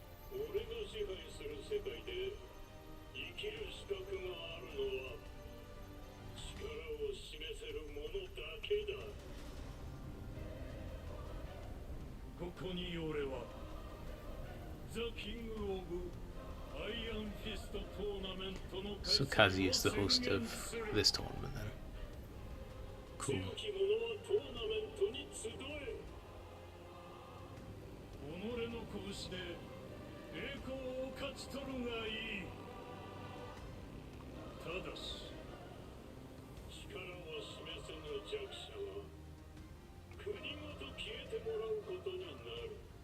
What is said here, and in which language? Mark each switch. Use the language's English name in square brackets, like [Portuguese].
[Japanese] 俺が支配する世界で生きる資格があるのは力を示せる者だけだ。ここに俺はザ・キング・オブ・アイアンフィスト・トーナメ [English] So Kazi is the host of this tournament then. Cool. [Japanese] 強き者はトーナメントに集え。己の拳で栄光を勝ち取るがいい。ただし力を示せぬ弱者は国ごと消えてもらうことになる。